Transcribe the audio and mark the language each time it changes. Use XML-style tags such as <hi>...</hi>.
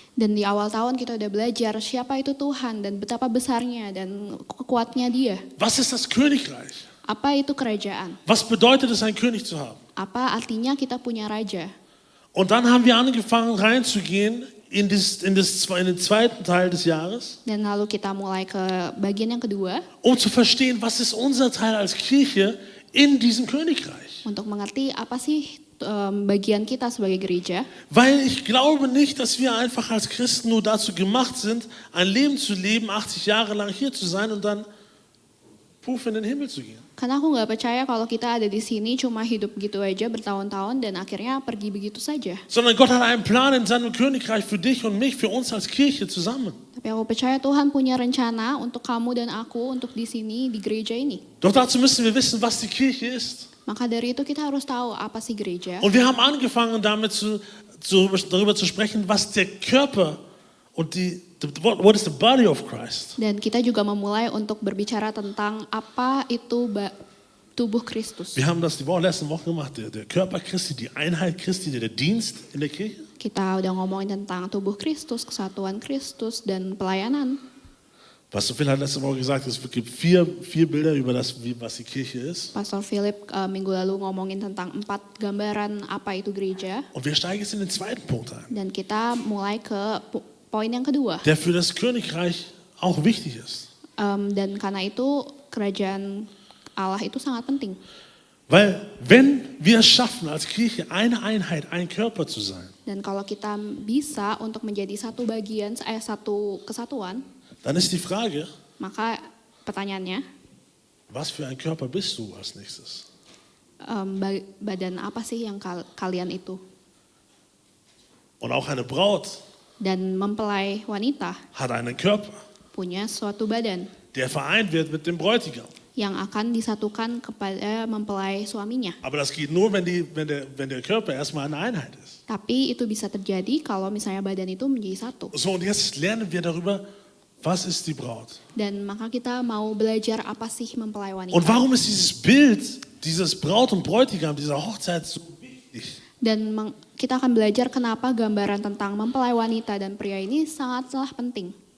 <id>Dan di awal tahun kita udah belajar siapa itu Tuhan dan betapa besarnya dan kuatnya Dia.</id> <de>Was ist das Königreich?</de> <id>Apa itu kerajaan?</id> <de>Was bedeutet es, ein König zu haben?</de> <id>Apa artinya kita punya raja?</id> <de>Und dann haben wir angefangen reinzugehen in den zweiten Teil des Jahres,</de> <id>Dan lalu kita mulai ke bagian yang kedua</id> <de>um zu verstehen, was ist unser Teil als Kirche in diesem Königreich.</de> <id>untuk mengerti apa sih bagian kita sebagai gereja.</id> <de>Weil ich glaube nicht, dass wir einfach als Christen nur dazu gemacht sind, ein Leben zu leben, 80 Jahre lang hier zu sein und dann puff in den Himmel zu gehen.</de> <id>Karena aku nggak percaya kalau kita ada di sini cuma hidup gitu aja bertahun-tahun dan akhirnya pergi begitu saja.</id> <de>Sondern Gott hat einen Plan in seinem Königreich für dich und mich, für uns als Kirche zusammen.</de> <id>Tapi aku percaya Tuhan punya rencana untuk kamu dan aku untuk di sini di gereja ini.</id> <de>Doch dazu müssen wir wissen, was die Kirche ist.</de> <id>Maka dari itu kita harus tahu apa sih gereja.</id> <de>Und wir haben angefangen damit darüber zu sprechen, was der Körper und</de> <en>what is the body of Christ.</en> <id>Dan kita juga memulai untuk berbicara tentang apa itu tubuh Kristus.</id> <de>Wir haben das die letzten Wochen gemacht, der Körper Christi, die Einheit Christi, der Dienst in der Kirche.</de> <id>Kita udah ngomongin tentang tubuh Kristus, kesatuan Kristus, dan pelayanan.</id> <de>Pastor Phil hat letzte Woche gesagt, es gibt vier Bilder über das, was die Kirche ist.</de> <id>Pastor Philip minggu lalu ngomongin tentang 4 gambaran apa itu gereja.</id> <de>Und wir steigen jetzt in den zweiten Punkt ein,</de> <id>Dan kita mulai ke poin yang kedua.</id> <de>der für das Königreich auch wichtig ist.</de> <id>Dan karena itu kerajaan Allah itu sangat penting.</id> <de>Weil wenn wir es schaffen, als Kirche eine Einheit, ein Körper zu sein,</de> <id>Dan kalau kita bisa untuk menjadi satu bagian, satu kesatuan,</id> <de>dann ist die Frage,</de> <id>maka pertanyaannya,</id> <de>was für ein Körper bist du als nächstes?</de> <id>badan apa sih yang kalian itu?</id> <de>Und auch eine Braut</de> <id>Dan mempelai wanita</id> <de>hat einen Körper,</de> <id>punya suatu badan</id> <de>der vereint wird mit dem Bräutigam.</de> <id>yang akan disatukan kepada mempelai suaminya.</id> <de>Aber das geht nur, wenn der Körper erstmal eine Einheit ist.</de> <id>Tapi itu bisa terjadi kalau misalnya badan itu menjadi satu.</id> <de>So, und jetzt lernen wir darüber, Was ist die Braut?</de> <id>Dan maka kita mau belajar apa sih mempelai wanita.</id> <de>Und warum ist dieses Bild, dieses Braut und Bräutigam, dieser Hochzeit so wichtig?</de> <id>Dan kita akan belajar kenapa gambaran tentang mempelai wanita dan pria ini sangatlah penting.</id>